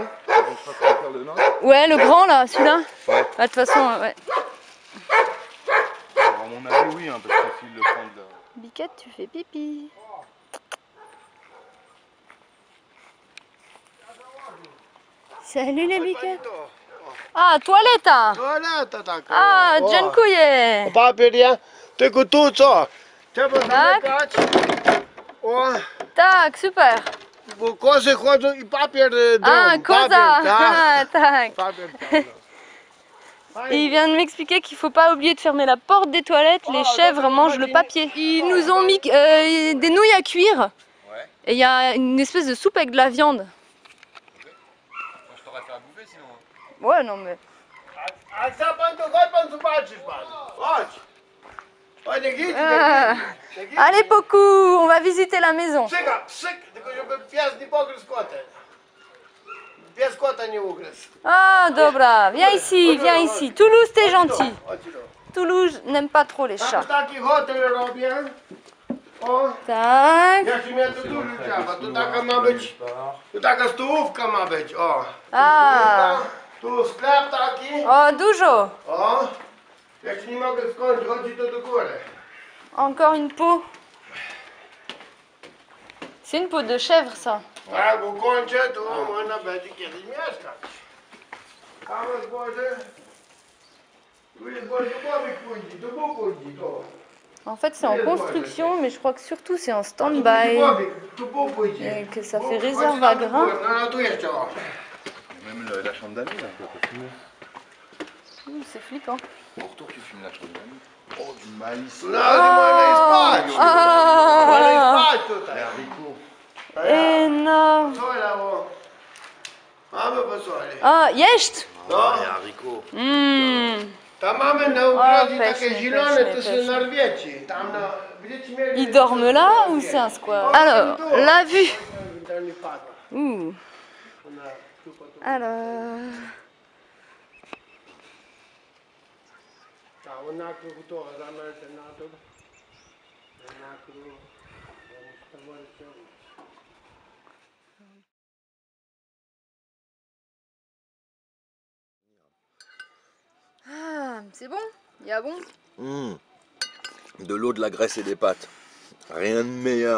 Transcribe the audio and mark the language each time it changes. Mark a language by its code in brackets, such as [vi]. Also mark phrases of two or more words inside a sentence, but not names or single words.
[fr] On fera faire le nôtre. Ouais, le grand là, celui-là. Ouais. Bah, de toute façon, ouais. Alors, à mon avis, oui, hein, parce que s'il le prend de... Biquette, tu fais pipi. Salut les biquettes. Ah, toiletta. [pl] Toaleta tako. Ah, dziękuję. Papier je, tylko tu co? Trzeba Tak. zamykać. O, Tak, super. bo kozy chodzą i papier dom. Ah, koza. Papier, tak. Ah, tak. Papier tam. [fr] Et il vient de m'expliquer qu'il faut pas oublier de fermer la porte des toilettes, les chèvres mangent le papier. Ils nous ont mis des nouilles à cuire. Ouais. Et il y a une espèce de soupe avec de la viande. Moi, je t'aurais fait à bouffer sinon. Hein. Ouais, non mais... [pl] A co pan tu chodź pan zobaczysz pan. Chodź. Chodź, nie idź, Ah. nie idź. [fr] Allez, beaucoup, on va visiter la maison. [pl] Psyka, psyk, tylko żeby pies nie pogryzł kotem. Pies kota nie ugryzł. Ah, dobra, [fr] viens ici. Toulouse, t'es gentil. [pl] Chodź tu. [fr] Toulouse n'aime pas trop les [pl] Tam [fr] chats. [pl] taki hotel robię. O, Tak. jak się mnie tu dużo trzeba. Tu taka ma być, tu taka stołówka ma być, o. Ah. Tu sklep taki, Oh, dużo. o. Jak się nie mogę skończyć, chodzi to do góry. [fr] Encore une peau. C'est une peau de chèvre, ça. [pl] Jak ukończę, to można będzie kiedyś mieszkać. Tam jest Boże. Tu jest Boże, Bobik pójdzie, tu Bóg pójdzie, to. [fr] En fait, c'est en construction, mais je crois que surtout c'est en stand-by. [pl] Bobik, tu Bóg pójdzie. [fr] Et que ça fait réserve à grains. [pl] No, no, tu jeszcze, o. [fr] Même la chambre d'amis, là, on peut fumer. C'est flippant. Au retour, tu fumes la chambre d'amis. Oh, du maïs. [pl] No, nie można spać. Można Ah. spać tutaj. [fr] Les haricots. Énorme. [pl] Co dało? Mamy posłali. Ah, jeść. No, [fr] Les haricots. [pl] tam mamy na ogrodzie pyszne, takie zielone, to pyszne, są narwieci. Tam na... Będziecie mieli... [fr] Ils dorment là ou c'est un squat? Alors, la vue. [pl] Tam nie padła. Ouh. Ona tu potem... [fr] Alors... [pl] Ta, ona tu to, zamiast na to. Ona tu... [fr] Ah, c'est bon? Il y a bon? De l'eau, de la graisse et des pâtes. Rien de meilleur.